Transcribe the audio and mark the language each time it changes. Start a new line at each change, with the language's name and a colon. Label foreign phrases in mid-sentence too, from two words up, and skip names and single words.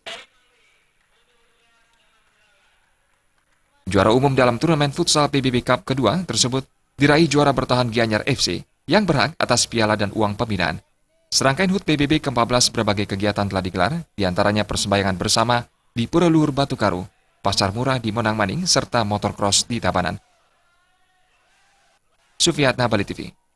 Indonesian: Juara umum dalam turnamen futsal PBB Cup kedua tersebut diraih juara bertahan Gianyar FC yang berhak atas piala dan uang pembinaan. Serangkaian HUT PBB ke-14 berbagai kegiatan telah digelar, diantaranya persembahyangan bersama di Pura Luhur Batu Karu, Pasar Murah di Monang Maning, serta motocross di Tabanan. Sufiatna, Bali TV.